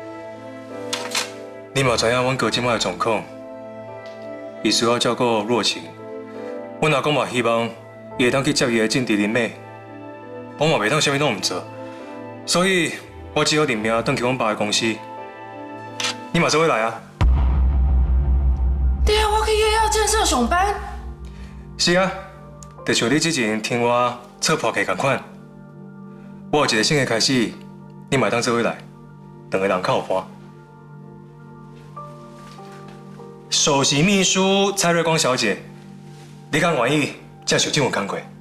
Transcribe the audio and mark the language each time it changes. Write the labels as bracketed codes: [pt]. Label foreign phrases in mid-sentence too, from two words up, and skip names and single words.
[nan] 你嘛知影阮哥即摆的状况，伊需要照顾若晴，阮阿公嘛希望伊会当去接伊的政治人脉，我嘛袂当啥物拢毋做。所以，我只好任命转去阮爸的公司。你嘛做伙来啊？你要我去夜药建设上班？是啊，就像你之前听我测破客同款。我有一个新的开始，你嘛当做伙来，两个人较有伴。首席秘书蔡瑞光小姐，你敢愿意接受这份工作？